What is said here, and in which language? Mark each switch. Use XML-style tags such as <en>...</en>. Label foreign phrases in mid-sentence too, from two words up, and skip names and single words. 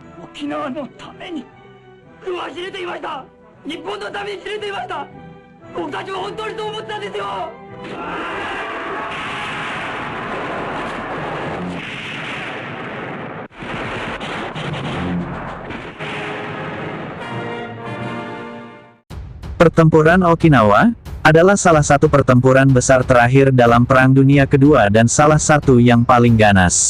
<ja>沖縄のために僕は死ねていました。日本のために死ねていました。僕たちは本当にそう思ってたんですよ。</ja> <id>Pertempuran Okinawa adalah salah satu pertempuran besar terakhir dalam Perang Dunia Kedua dan salah satu yang paling ganas.</id>